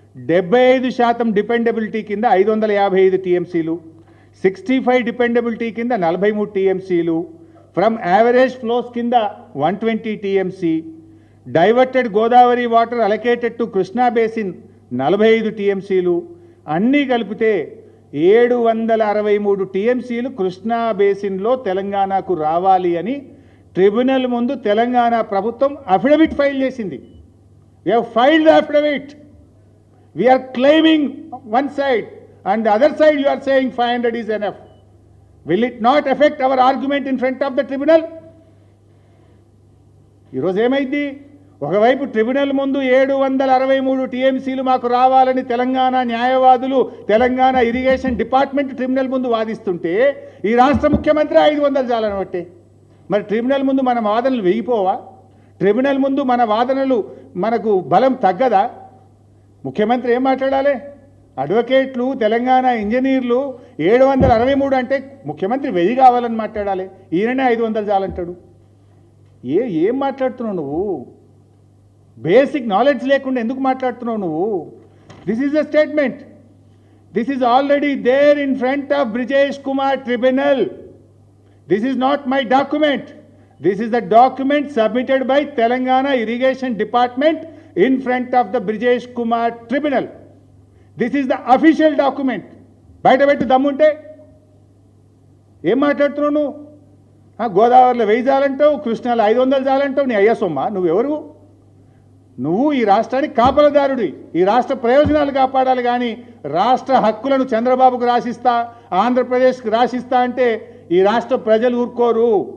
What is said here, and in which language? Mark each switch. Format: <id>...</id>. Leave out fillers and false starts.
<te>75% dependability కింద 555 టీఎంసీలు, 65 dependability కింద 43 టీఎంసీలు,</te> <en>from average flows</en> <te>కింద 120 TMC,</te> <en>diverted Godavari water allocated to Krishna basin</en> <te>45 టీఎంసీలు, అన్నీ కలిపితే 763 టీఎంసీలు కృష్ణా బేసిన్లో తెలంగాణకు రావాలి అని ట్రిబ్యునల్ ముందు తెలంగాణ ప్రభుత్వం అఫిడవిట్ ఫైల్ చేసింది.</te> <en>We have filed the affidavit. We are claiming one side and the other side you are saying 500 is enough. Will it not affect our argument in front of the tribunal?</en> <te>ఈరోజు ఏమైంది? ఒకవైపు tribunal ముందు 763 టీఎంసీలు మాకు రావాలని తెలంగాణ న్యాయవాదులు, Telangana irrigation department tribunal ముందు వాదిస్తుంటే ఈ రాష్ట్ర ముఖ్యమంత్రి 500 చాలని బట్టే. మరి ట్రిబ్యునల్ ముందు మన వాదనలు వెయ్యిపోవా? ట్రిబ్యునల్ ముందు మన వాదనలు మనకు బలం తగ్గదా? ముఖ్యమంత్రి ఏం మాట్లాడాలి? అడ్వకేట్లు, తెలంగాణ ఇంజనీర్లు 763 అంటే ముఖ్యమంత్రి 1000 కావాలని మాట్లాడాలి. ఈయననే 500 చాలంటాడు. ఏం మాట్లాడుతున్నావు నువ్వు? బేసిక్ నాలెడ్జ్ లేకుండా ఎందుకు మాట్లాడుతున్నావు నువ్వు?</te> <en>This is a statement. This is already there in front of Brijesh Kumar tribunal. This is not my document. This is the document submitted by Telangana Irrigation Department in front of the Brijesh Kumar Tribunal. This is the official document.</en> <te>బయట పెట్టి దమ్ముంటే ఏం మాట్లాడుతున్నావు నువ్వు? గోదావరిలో 1000 చాలంటావు, కృష్ణాలో 500 చాలంటావు. నీ అయ్య సొమ్మ. నువ్వెవరు? నువ్వు ఈ రాష్ట్రానికి కాపలదారుడి. ఈ రాష్ట్ర ప్రయోజనాలు కాపాడాలి కానీ రాష్ట్ర హక్కులను చంద్రబాబుకు రాసిస్తా, ఆంధ్రప్రదేశ్కి రాసిస్తా అంటే ఈ రాష్ట్ర ప్రజలు ఊరుకోరు.</te>